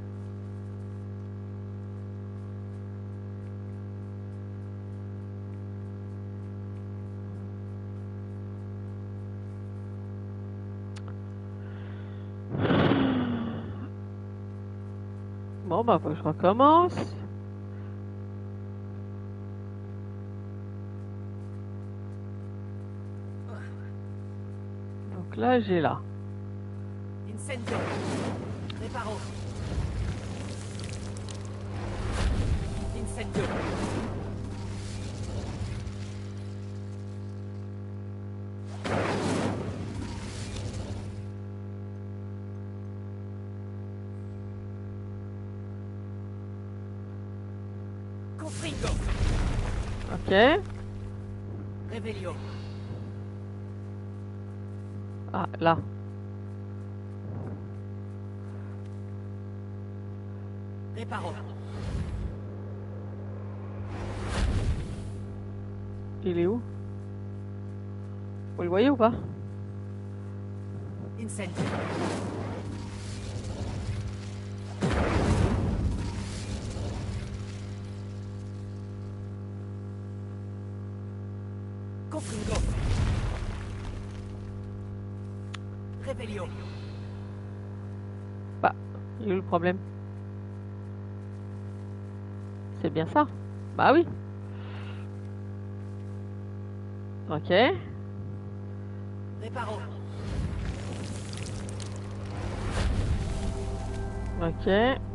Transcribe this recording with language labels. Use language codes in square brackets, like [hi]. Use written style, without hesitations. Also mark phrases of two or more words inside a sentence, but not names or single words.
[fr] Bon, bah, faut que je recommence. Donc là, j'ai là. Incendio. Reparo. Incendio. Confringo. Ok. Revelio. Ah, là. Reparo. Il est où? Vous le voyez ou pas? Incendio. Confringo. Revelio. Bah, il est où le problème? C'est bien ça? Bah oui. Ok. Reparo. Ok.